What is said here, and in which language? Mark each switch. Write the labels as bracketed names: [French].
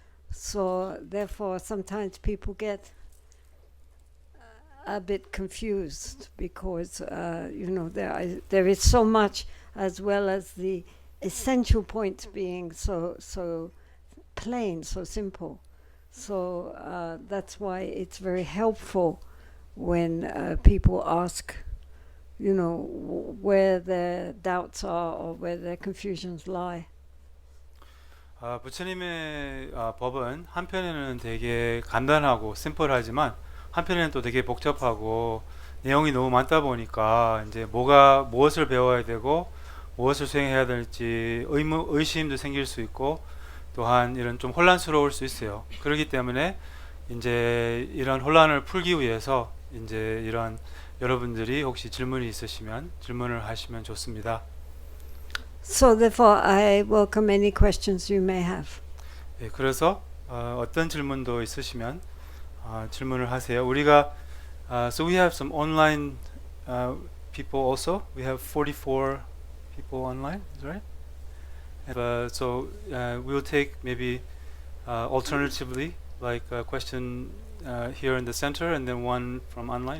[English] So therefore sometimes people get a bit confused because there is so much, as well as the essential points being so plain, so simple. So that's why it's very helpful when people ask, where their doubts are or where their confusions lie. [Korean] 부처님의 법은 한편에는 되게 간단하고 심플하지만 한편에는 또 되게 복잡하고 내용이 너무 많다 보니까 이제 무엇을 배워야 되고 무엇을 수행해야 될지 의심도 생길 수 있고, 또한 이런 좀 혼란스러울 수 있어요. 그렇기 때문에 이제 이런 혼란을 풀기 위해서 이제 이런 여러분들이 혹시 질문이 있으시면 질문을 하시면 좋습니다. [English] So therefore I welcome any questions you may have. [Korean] 예, 그래서 어떤 질문도 있으시면 질문을 하세요. 우리가 [English] so we have some online people also. We have 44 people online, is that right? So we will take maybe alternatively, like a question here in the center and then one from online.